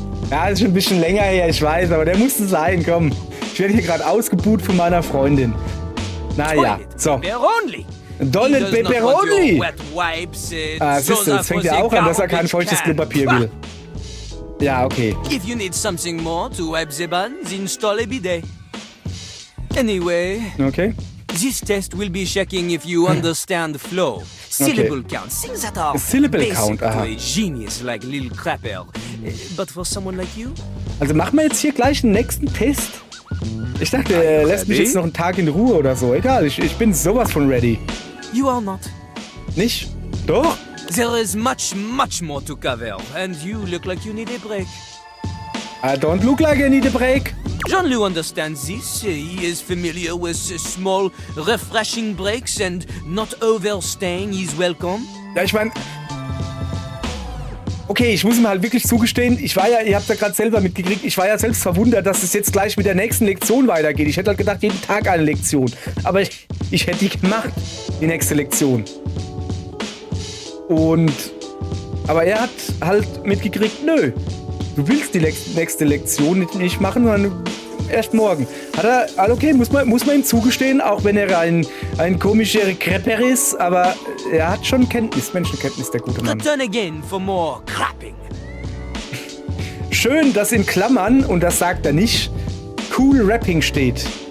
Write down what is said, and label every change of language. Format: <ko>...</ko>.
<de>Ja, das ist schon ein bisschen länger her, ich weiß, aber der musste sein, komm. Ich werde hier gerade ausgebuht von meiner Freundin. Naja, so. Donald Pepperoni! Siehst du, jetzt fängt er auch an, dass er kein feuchtes Klopapier will. Ja, okay.</de> <en>If you need something more to wipe the buns, install a bidet. Anyway, okay. This test will be checking if you understand the flow. Syllable count, things that are Syllable count, to a genius like Lil Crapper. But for someone like you?</en> <de>Also machen wir jetzt hier gleich den nächsten Test. Ich dachte, er lässt mich jetzt noch einen Tag in Ruhe oder so. Egal, ich bin sowas von ready.</de> <en>You are not.</en> <de>Nicht? Doch?</de> <en>There is much more to cover, and you look like you need a break. I don't look like I need a break. Jean-Loup understands this. He is familiar with small, refreshing breaks and not overstaying his welcome.</en> <de>Ja, ich meine... Okay, ich muss ihm halt wirklich zugestehen, ihr habt ja gerade selber mitgekriegt, ich war ja selbst verwundert, dass es jetzt gleich mit der nächsten Lektion weitergeht. Ich hätte halt gedacht, jeden Tag eine Lektion. Aber ich hätte die gemacht, die nächste Lektion. Aber er hat halt mitgekriegt, nö, du willst die nächste Lektion nicht machen, sondern erst morgen. Okay, muss man ihm zugestehen, auch wenn er ein komischer Krepper ist, aber er hat schon Menschenkenntnis, der gute Mann.</de> <en>Return again for more crapping.</en> <de>Schön, dass in Klammern, und das sagt er nicht, cool Rapping steht.</de>